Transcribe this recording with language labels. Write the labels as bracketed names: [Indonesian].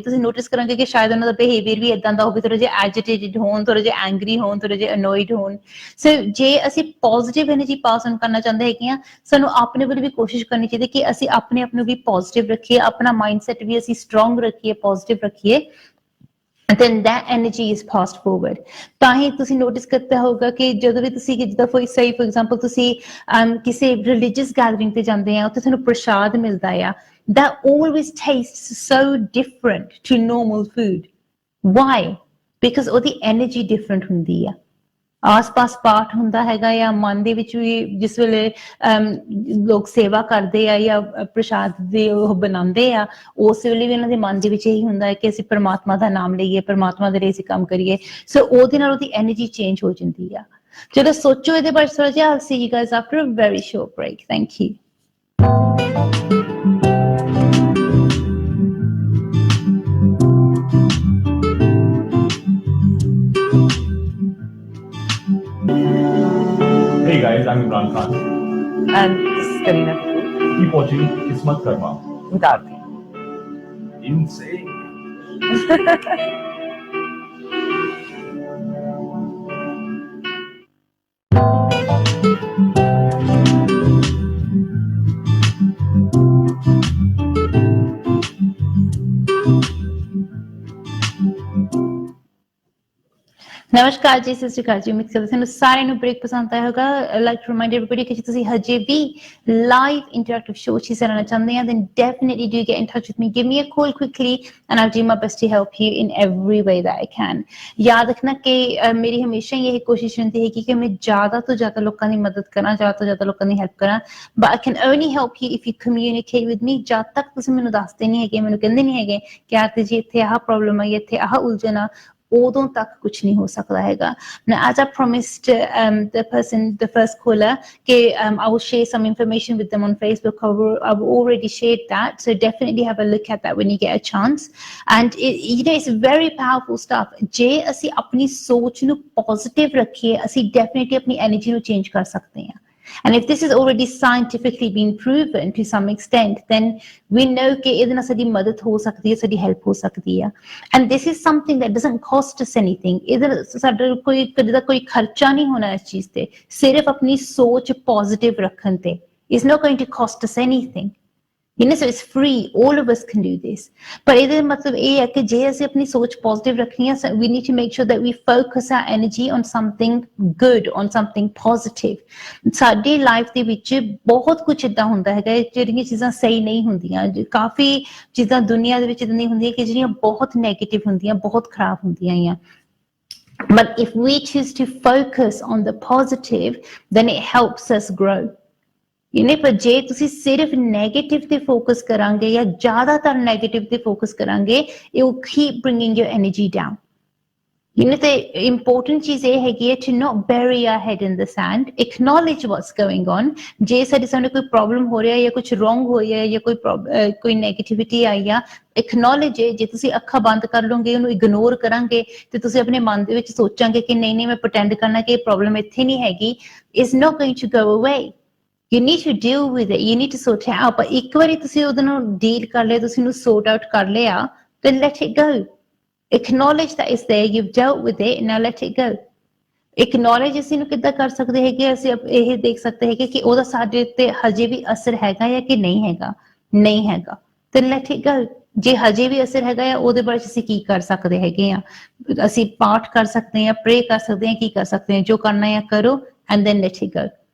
[Punjabi] ਤੁਸੀਂ ਨੋਟਿਸ ਕਰਾਂਗੇ ਕਿ ਸ਼ਾਇਦ ਉਹਨਾਂ ਦਾ ਬਿਹੇਵੀਅਰ ਵੀ ਏਦਾਂ ਦਾ ਹੋਵੇ, ਥੋੜਾ ਜਿਹਾ ਐਜੀਟੇਟਿਡ ਹੋਣ, ਥੋੜਾ ਜਿਹਾ ਐਂਗਰੀ ਹੋਣ, ਥੋੜਾ ਜਿਹਾ ਅਨੋਇਡ ਹੋਣ. ਸੋ ਜੇ ਅਸੀਂ ਪੋਜ਼ਿਟਿਵ ਐਨਰਜੀ ਪਾਸ ਔਨ ਕਰਨਾ ਚਾਹੁੰਦੇ ਹੈਗੇ ਆ, ਸਾਨੂੰ ਆਪਣੇ ਵੱਲ ਵੀ ਕੋਸ਼ਿਸ਼ ਕਰਨੀ ਚਾਹੀਦੀ ਕਿ ਅਸੀਂ ਆਪਣੇ ਆਪ ਨੂੰ ਵੀ ਪੋਜ਼ਿਟਿਵ ਰੱਖੀਏ, ਆਪਣਾ ਮਾਈਂਡਸੈਟ ਵੀ ਅਸੀਂ ਸਟਰੋਂਗ ਰੱਖੀਏ, ਪੋਜ਼ਿਟਿਵ ਰੱਖੀਏ. [English] then that energy is passed forward. [Punjabi] ਤਾਂ ਹੀ ਤੁਸੀਂ ਨੋਟਿਸ ਕੀਤਾ ਹੋਊਗਾ ਕਿ ਜਦੋਂ ਵੀ ਤੁਸੀਂ ਜਿੱਦਾਂ ਫੋਰ ਐਗਜ਼ਾਮਪਲ ਤੁਸੀਂ ਕਿਸੇ ਰਿਲੀਜੀਅਸ ਗੈਦਰਿੰਗ ਤੇ ਜਾਂਦੇ ਆ, ਉੱਥੇ ਤੁਹਾਨੂੰ ਪ੍ਰਸ਼ਾਦ ਮਿਲਦਾ ਆ, [English] that always tastes so different to normal food. Why? [Punjabi] Because ਉਹਦੀ energy different ਹੁੰਦੀ ਆ. ਆਸ-ਪਾਸ ਪਾਠ ਹੁੰਦਾ ਹੈਗਾ ਆ, ਮਨ ਦੇ ਵਿੱਚ ਵੀ ਜਿਸ ਵੇਲੇ ਲੋਕ ਸੇਵਾ ਕਰਦੇ ਆ ਜਾਂ ਪ੍ਰਸ਼ਾਦ ਦੇ ਉਹ ਬਣਾਉਂਦੇ ਆ, ਉਸ ਵੇਲੇ ਵੀ ਉਹਨਾਂ ਦੇ ਮਨ ਦੇ ਵਿੱਚ ਇਹੀ ਹੁੰਦਾ ਹੈ ਕਿ ਅਸੀਂ ਪਰਮਾਤਮਾ ਦਾ ਨਾਮ ਲਈਏ, ਪਰਮਾਤਮਾ ਦੇ ਲਈ ਅਸੀਂ ਕੰਮ ਕਰੀਏ. ਸੋ ਉਹਦੇ ਨਾਲ ਉਹਦੀ ਐਨਰਜੀ ਚੇਂਜ ਹੋ ਜਾਂਦੀ ਆ. ਚਲੋ ਸੋਚੋ ਇਹਦੇ ਬਾਰੇ ਥੋੜਾ ਜਿਹਾ. [English] I'll see you guys after a very short break. Thank you. guys, I'm Imran Khan. And this is Karina Kapoor Keep watching KismatKarma. with Arti. Insane. [Punjabi] ਨਮਸਕਾਰ ਜੀ, ਸਤਿ ਸ਼੍ਰੀ ਅਕਾਲ ਜੀ। ਉਮੀਦ ਕਰਦੇ ਤੁਹਾਨੂੰ ਸਾਰਿਆਂ ਨੂੰ ਬ੍ਰੇਕ ਪਸੰਦ ਆਇਆ ਹੋਗਾ। [English] like to remind everybody [Punjabi] ਕਿ ਜੇ ਤੁਸੀਂ ਹਜੇ ਵੀ ਲਾਈਵ ਇੰਟਰੈਕਟਿਵ ਸ਼ੋਅ 'ਚ ਹਿੱਸਾ ਲੈਣਾ ਚਾਹੁੰਦੇ ਆ, [English] then definitely do get in touch with me. Give me a call quickly and I'll do my best to help you in every way that I can. [Punjabi] ਯਾਦ ਰੱਖਣਾ ਕਿ ਮੇਰੀ ਹਮੇਸ਼ਾ ਹੀ ਇਹ ਕੋਸ਼ਿਸ਼ ਰਹਿੰਦੀ ਹੈ ਕਿ ਮੈਂ ਜ਼ਿਆਦਾ ਤੋਂ ਜ਼ਿਆਦਾ ਲੋਕਾਂ ਦੀ ਮਦਦ ਕਰਾਂ, ਜ਼ਿਆਦਾ ਤੋਂ ਜ਼ਿਆਦਾ ਲੋਕਾਂ ਦੀ ਹੈਲਪ ਕਰਾਂ। [English] But I can only help you if you communicate with me. [Punjabi] ਜਦ ਤੱਕ ਤੁਸੀਂ ਮੈਨੂੰ ਦੱਸਦੇ ਨਹੀਂ ਹੈਗੇ, ਮੈਨੂੰ ਕਹਿੰਦੇ ਨਹੀਂ ਹੈਗੇ ਕਿ ਆਰਤੀ ਜੀ ਇੱਥੇ ਆਹ ਪ੍ਰੋਬਲਮ ਆਈ, ਇੱਥੇ ਆਹ ਉਲਝਣ ਆ, ਉਦੋਂ ਤੱਕ ਕੁਝ ਨਹੀਂ ਹੋ ਸਕਦਾ ਹੈਗਾ। [English] Now, as I promised the first caller, I will share some information with them on Facebook. I've already shared that, so definitely have a look at that when you get a chance. And it's very powerful stuff. [Punjabi] ਜੇ ਅਸੀਂ ਆਪਣੀ ਸੋਚ ਨੂੰ positive ਰੱਖੀਏ, ਅਸੀਂ definitely ਆਪਣੀ energy ਨੂੰ change ਕਰ ਸਕਦੇ ਹਾਂ। [English] And if this is already scientifically been proven to some extent, then we know [Punjabi] ਕਿ ਇਹਦੇ ਨਾਲ ਸਾਡੀ ਮਦਦ ਹੋ ਸਕਦੀ ਹੈ, ਸਾਡੀ ਹੈਲਪ ਹੋ ਸਕਦੀ ਹੈ। [English] And this is something that doesn't cost us anything. [Punjabi] ਇਹਦੇ ਸਾਡਾ ਕੋਈ ਖਰਚਾ ਨਹੀਂ ਹੋਣਾ ਇਸ ਚੀਜ਼ ਤੇ, ਸਿਰਫ ਆਪਣੀ ਸੋਚ ਪੋਜ਼ਿਟਿਵ ਰੱਖਣ ਤੇ। [English] It's not going to cost us anything. So it's free. All of us can do this. But [Punjabi] ਇਹਦੇ ਮਤਲਬ ਇਹ ਹੈ ਕਿ ਜੇ ਅਸੀਂ ਆਪਣੀ ਸੋਚ ਪੋਜ਼ਿਟਿਵ ਰੱਖਣੀ ਹੈ, [English] we need to make sure that we focus our energy on something good, on something positive. [Punjabi] ਸਾਡੀ ਲਾਈਫ ਦੇ ਵਿੱਚ ਬਹੁਤ ਕੁਝ ਏਦਾਂ ਹੁੰਦਾ ਹੈਗਾ ਜਿਹੜੀਆਂ ਚੀਜ਼ਾਂ ਸਹੀ ਨਹੀਂ ਹੁੰਦੀਆਂ। ਕਾਫੀ ਚੀਜ਼ਾਂ ਦੁਨੀਆ ਦੇ ਵਿੱਚ ਏਦਾਂ ਹੁੰਦੀਆਂ ਕਿ ਜਿਹੜੀਆਂ ਬਹੁਤ ਨੈਗੇਟਿਵ ਹੁੰਦੀਆਂ, ਬਹੁਤ ਖਰਾਬ ਹੁੰਦੀਆਂ ਆ। [English] But if we choose to focus on the positive, then it helps us grow. [Punjabi] ਪਰ ਜੇ ਤੁਸੀਂ ਸਿਰਫ ਨੈਗੇਟਿਵ ਤੇ ਫੋਕਸ ਕਰਾਂਗੇ ਜਾਂ ਜ਼ਿਆਦਾਤਰ ਨੈਗੇਟਿਵ ਤੇ ਫੋਕਸ ਕਰਾਂਗੇ, [English] it will keep bringing your energy down. [Punjabi] ਤੇ ਇੰਪੋਰਟੈਂਟ ਚੀਜ਼ ਇਹ ਹੈਗੀ ਹੈ [English] to not bury our head in the sand, acknowledge what's going on. [Punjabi] ਜੇ ਸਾਨੂੰ ਕੋਈ ਪ੍ਰੋਬਲਮ ਹੋ ਰਿਹਾ ਜਾਂ ਕੁਝ ਰੋਂਗ ਹੋ ਰਿਹਾ ਜਾਂ ਕੋਈ ਨੈਗੇਟਿਵਿਟੀ ਆਈ ਆ, [English] acknowledge it. [Punjabi] ਜੇ ਤੁਸੀਂ ਅੱਖਾਂ ਬੰਦ ਕਰ ਲਓਗੇ, ਉਹਨੂੰ ਇਗਨੋਰ ਕਰਾਂਗੇ ਤੇ ਤੁਸੀਂ ਆਪਣੇ ਮਨ ਦੇ ਵਿੱਚ ਸੋਚਾਂਗੇ ਕਿ ਨਹੀਂ ਮੈਂ ਪ੍ਰਟੈਂਡ ਕਰਨਾ ਕਿ ਇਹ ਪ੍ਰੋਬਲਮ ਇੱਥੇ ਨਹੀਂ ਹੈਗੀ, [English] it's not going to go away. You need to deal with it. You need to sort it out. [Punjabi] But ਇੱਕ ਵਾਰੀ ਤੁਸੀਂ ਉਹਦੇ ਨਾਲ ਡੀਲ ਕਰ ਲਿਆ, ਤੁਸੀਂ ਉਹਨੂੰ sort out ਕਰ ਲਿਆ, [English] then let it go. Acknowledge that it's there. You've dealt with it. Now let it go. [Punjabi] Acknowledge ਅਸੀਂ ਨੂੰ ਕਿੱਦਾਂ ਕਰ ਸਕਦੇ ਹੈਗੇ, ਅਸੀਂ ਇਹ ਦੇਖ ਸਕਦੇ ਹੈਗੇ ਕਿ ਉਹਦਾ ਸਾਡੇ ਤੇ ਹਜੇ ਵੀ ਅਸਰ ਹੈਗਾ ਜਾਂ ਕਿ ਨਹੀਂ ਹੈਗਾ। ਨਹੀਂ ਹੈਗਾ [English] then let it go. [Punjabi] ਜੇ ਹਜੇ ਵੀ ਅਸਰ ਹੈਗਾ ਆ, ਉਹਦੇ ਬਾਰੇ ਅਸੀਂ ਕੀ ਕਰ ਸਕਦੇ ਹੈਗੇ ਆ? ਅਸੀਂ ਪਾਠ ਕਰ ਸਕਦੇ ਹਾਂ, ਪ੍ਰੇ ਕਰ ਸਕਦੇ ਹਾਂ, ਕੀ ਕਰ ਸਕਦੇ ਹਾਂ? ਜੋ ਕਰਨਾ ਹੈ ਕਰੋ [English] and then let it go.